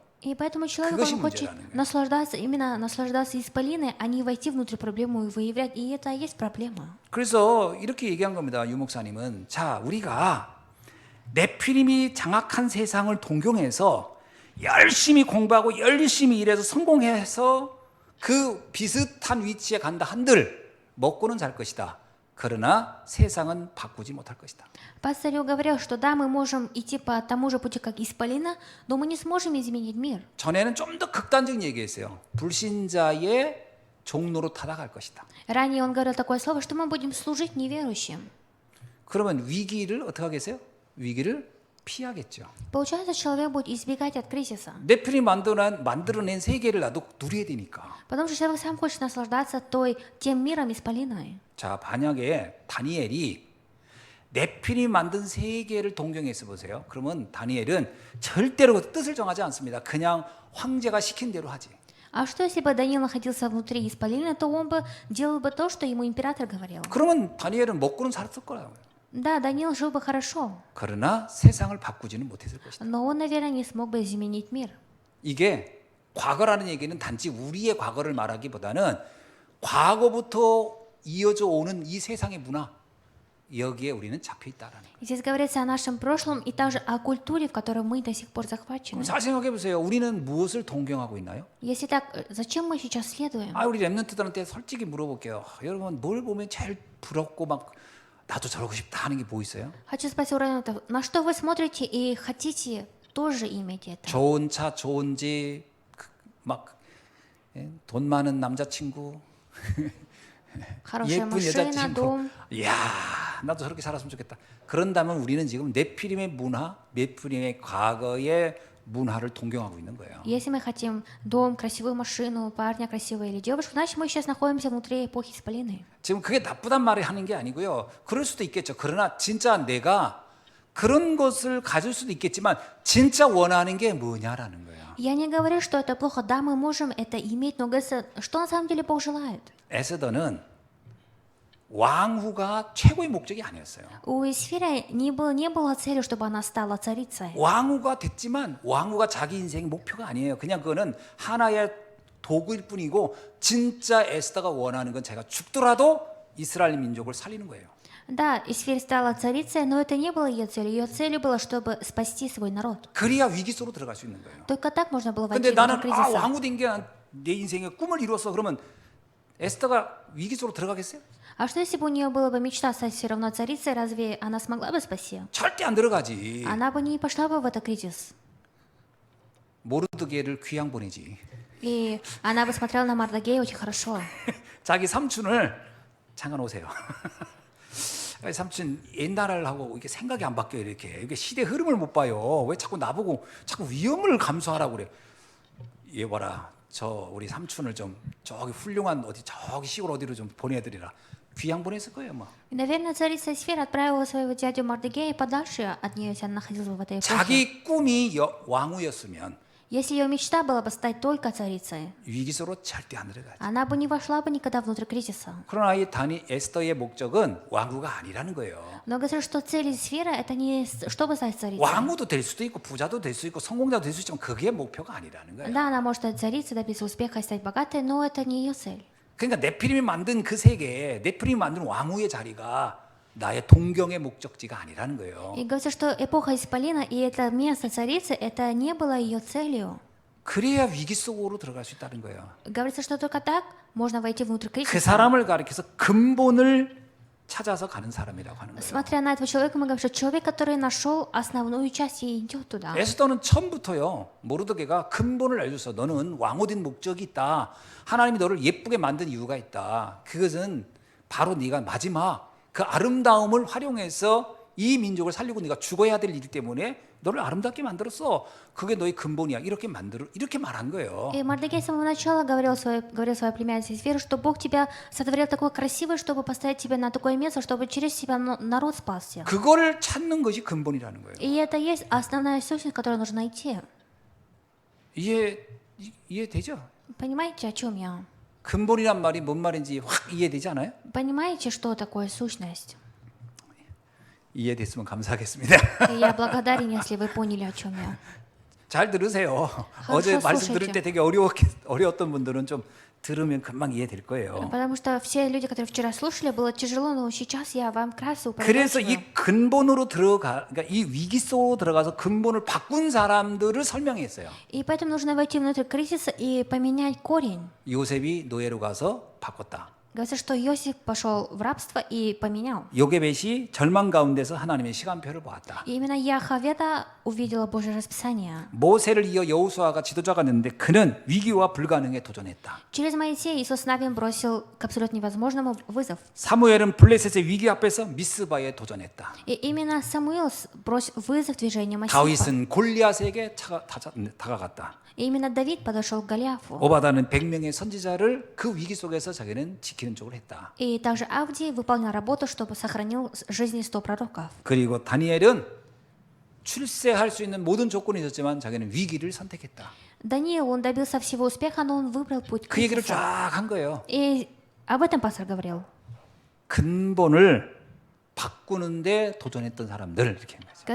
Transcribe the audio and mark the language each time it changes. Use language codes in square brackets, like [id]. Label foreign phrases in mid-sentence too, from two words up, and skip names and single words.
[ru] И поэтому человек, [ko] 그것이 [ru] он хочет [ko] 문제라는 거예요. [ru] наслаждаться исполиной, а не войти внутрь проблему и выявлять. И это и есть проблема. [ko] 그래서 이렇게 얘기한 겁니다. 유 목사님은. 자, 우리가 네피림이 장악한 세상을 동경해서 열심히 공부하고 열심히 일해서 성공해서 그 비슷한 위치에 간다 한들 먹고는 살 것이다. 그러나 세상은 바꾸지 못할 것이다. [ru] Пастор говорил, что да, мы можем идти по тому же пути, как исполина, но мы не сможем изменить мир. [ko] 전에는 좀 더 극단적인 얘기했어요. 불신자의 종로로 타락할 것이다. [ru] Ранее он говорил такое слово, что мы будем служить неверующим. [ko] 그러면 위기를 어떻게 하겠어요? 위기를 피하겠죠. [ru] Получается, человек будет избегать от кризиса. [ko] 네피림 만들어낸 세계를 나도 누려야 되니까. [ru] Потому что человек сам хочет наслаждаться тем миром исполиной. [ko] 자, 만약에 다니엘이 네피림이 만든 세계를 동경해서 보세요. 그러면 다니엘은 절대로 그 뜻을 정하지 않습니다. 그냥 황제가 시킨 대로 하지. [ru] А что, если бы Даниил находился внутри исполина, то он бы делал бы то, что ему император говорил. [ko] 그러면 다니엘은 먹고는 살았을 거라고요. [ru] Да, Даниил жил бы хорошо, [ko] 그러나 세상을 바꾸지는 못했을 것이다. [ru] но он, наверное, не смог бы изменить мир. [ko] 이게 과거라는 얘기는 단지 우리의 과거를 말하기보다는 과거부터 이어져 오는 이 세상의 문화, 여기에 우리는 잡혀 있다라는 거예요. [ru] Здесь говорится о нашем прошлом и также о культуре, в которой мы до сих пор захвачены. [ko] 그럼 잘 생각해 보세요. 우리는 무엇을 동경하고 있나요? [ru] Если так, зачем мы сейчас следуем? [ko] 우리 랩런트들한테 솔직히 물어볼게요. 여러분 뭘 보면 제일 부럽고 막 나도 저러고 싶다 하는 게 뭐 있어요? [ru] Хочу спросить у раввинов, на что вы смотрите и хотите тоже иметь это? [ko] 좋은 차, 좋은 집, 돈 많은 남자친구, [ru] Хорошая [ko] 예쁜 [ru] машина, [ko] 여자친구. [ru] дом. [ko] 이야, 나도 저렇게 살았으면 좋겠다. 그런다면 우리는 지금 네피림의 문화, 네피림의 과거의 문화를 동경하고 있는 거예요. [ru] Если мы хотим дом, красивую машину, парня красивого или девушку, значит мы сейчас находимся внутри эпохи Исполины. [ko] 지금 그게 나쁘단 말을 하는 게 아니고요. 그럴 수도 있겠죠. 그러나 진짜 내가 그런 것을 가질 수도 있겠지만 진짜 원하는 게 뭐냐라는 거예요. [ru] Я не говорю, что это плохо. Да, мы можем это иметь, но говорится, что на самом деле Бог желает? [ko] 에스더는 왕후가 최고의 목적이 아니었어요. [ru] У Исфиря не было целью, чтобы она стала царицей. [ko] 왕후가 됐지만 왕후가 자기 인생의 목표가 아니에요. 그냥 그거는 하나의 도구일 뿐이고 진짜 에스더가 원하는 건 제가 죽더라도 이스라엘 민족을 살리는 거예요. [ru] Да, Исфирь стала царицей, но это не было ее целью. Ее целью было, чтобы спасти свой народ. [ko] 그래야 위기 속으로 들어갈 수 있는 거예요. [ru] Только так можно было [ko] 근데 [ru] войти в [ko] 나는 [ru] этот кризис. [ko] 왕후 된 게 내 인생의 꿈을 이뤘어. 그러면 에스더가 위기 속으로 들어가겠어요? [ru] А что если бы у нее была бы мечта стать все равно царицей, разве она смогла бы спасти? [ko] 절대 안 들어가지. [ru] Она бы не пошла бы в этот кризис. [ko] 모르드게를 귀양 보내지. [ru] И она бы смотрела на Мардагея очень хорошо. [ko] 자기 삼촌을 잠깐 오세요. 삼촌 옛날을 하고 이게 생각이 안 바뀌어요. 이게 시대 흐름을 못 봐요. 왜 자꾸 나보고 자꾸 위험을 감수하라고 그래. 얘 봐라. 저 우리 삼촌을 좀 저기 훌륭한 어디 저기 시골 어디로 좀 보내드리라. 귀양 보냈을 거예요, 뭐. [ru] И, наверное, царица Исфир отправила своего дядю Мардагея подальше от нее, если она находилась в этой эпохе. [ko] 자기 꿈이 왕후였으면 [ru] Если ее мечта была бы стать только царицей, [ko] 위기 속으로 절대 안 들어가지. [ru] она бы не вошла бы никогда внутрь кризиса. [ko] 그러나 이 에스더의 목적은 왕후가 아니라는 거예요. [ru] Но говорят, что цель Исфира это не чтобы стать царицей. [ko] 왕후도 될 수도 있고 부자도 될 수 있고 성공자도 될 수 있지만 그게 목표가 아니라는 거예요. [ru] Да, она может стать царицей, добиться успеха и стать богатой, но это не ее цель. [ko] 그러니까 네피림이 만든 그 세계에 네피림이 만든 왕후의 자리가 나의 동경의 목적지가 아니라는 거예요. [ru] И говорится, что эпоха Исполина и это место царицы, это не было ее целью. [ko] 그래야 위기 속으로 들어갈 수 있다는 거예요. [ru] Говорится, что только так можно войти внутрь [ko] 그 [ru] кризиса. [ko] 사람을 가리켜서 근본을 찾아서 가는 사람이라고 하는 거예요. [ru] Смотря на этого человека, мы говорим, что человек, который нашел основную часть и идет туда. [ko] 에스더는 처음부터요. 모르드게가 근본을 알려줬어. 너는 왕후된 목적이 있다. 하나님이 너를 예쁘게 만든 이유가 있다. 그것은 바로 네가 마지막 그 아름다움을 활용해서 이 민족을 살리고 네가 죽어야 될 일이기 때문에 너를 아름답게 만들었어. 그게 너의 근본이야. 이렇게 말한 거예요. [ru] И Мардагей с самого начала говорил своей племяннице Исфиру, что Бог тебя сотворил такой красивый, чтобы поставить тебя на такое место, чтобы через тебя народ спасся. [ko] 그거를 찾는 것이 근본이라는 거예요. [ru] И это есть основная сущность, которую нужно найти. [ko] 이해되죠? [ru] Понимаете, о чем я? [ko] 근본이란 말이 뭔 말인지 확 이해되지 않아요? [ru] Понимаете, что такое сущность? [ko] 이해됐으면 감사하겠습니다. [ru] И я благодарен, если вы поняли, о чем я. [ko] 잘 들으세요. 어제 말씀 들을 때 되게 어려웠던 분들은 좀 들으면 금방 이해될 거예요. [ru] Потому что все люди, которые вчера слушали, было тяжело, но сейчас я вам вкратце [ko] 그래서 [ru] упорядочиваю. [ko] 이 근본으로 그러니까 이 위기 속으로 들어가서 근본을 바꾼 사람들을 설명했어요. [ru] И поэтому нужно войти внутрь кризиса и поменять корень. [ko] 요셉이 노예로 가서 바꿨다. [ru] Говорится, что Иосиф пошел в рабство и поменял. [ko] 요게벳이 절망 가운데서 하나님의 시간표를 보았다. [ru] И именно Яховеда увидела Божье расписание. [ko] 모세를 이어 여호수아가 지도자가 됐는데 그는 위기와 불가능에 도전했다. [ru] Через Моисея Иисус Навин бросил к абсолютно невозможному вызов. [ko] 사무엘은 블레셋의 위기 앞에서 미스바에 도전했다. [ru] И именно Самуил бросил вызов движению Моисея. [ko] 다윗은 골리앗에게 다가갔다. [ru] И именно Давид подошел к Голиафу. [ko] 오바다는 100명의 선지자를 그 위기 속에서 자기는 지키는 쪽을 했다. [ru] И также Авдий выполнил работу, чтобы сохранил жизни 100 пророков. [ko] 그리고 다니엘은 출세할 수 있는 모든 조건이 있었지만 자기는 위기를 선택했다. [ru] Даниил, он добился всего успеха, но он выбрал путь [ko] 그 얘기를 [ru] кризиса. [ko] 쫙 한 거예요. [ru] И об этом пастор говорил. [ko] 근본을 바꾸는데 도전했던 사람들 이렇게 한 거죠.